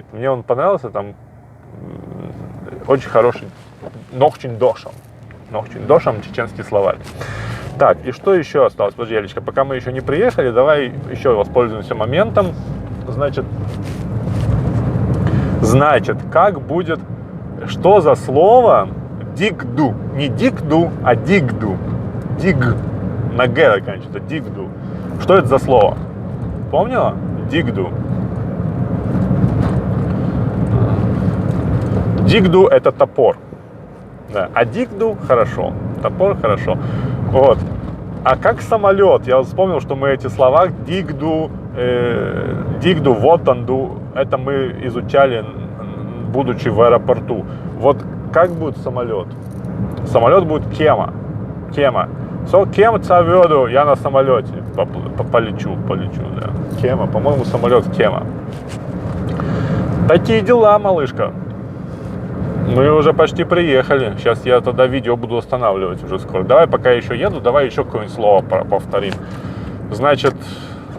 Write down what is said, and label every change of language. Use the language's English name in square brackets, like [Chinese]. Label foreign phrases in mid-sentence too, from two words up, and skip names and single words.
[Russian] Мне он понравился, там очень хороший Нохчин Дошам чеченский словарь. Так, и что еще осталось? Подожди, Ялечка, пока мы еще не приехали, давай еще воспользуемся моментом. Значит, как будет, что за слово дигду? Не дигду, а дигду. Диг. На г заканчивается. Дигду. Что это за слово? Помнила? Дигду. Дигду – это топор. Да. А дигду – хорошо. Топор – хорошо. Вот. А как самолет? Я вспомнил, что мы эти слова [Chechen] дигду, вотанду, [Russian] это мы изучали, будучи в аэропорту. Вот как будет самолет? Самолет будет кема. [Chechen] Кема. Кем цаведу, [Russian] я на самолете полечу, да. Кема, по-моему, самолет кема. Такие дела, малышка. Мы уже почти приехали. Сейчас я тогда видео буду останавливать уже скоро. Давай, пока я еще еду, давай еще какое-нибудь слово повторим.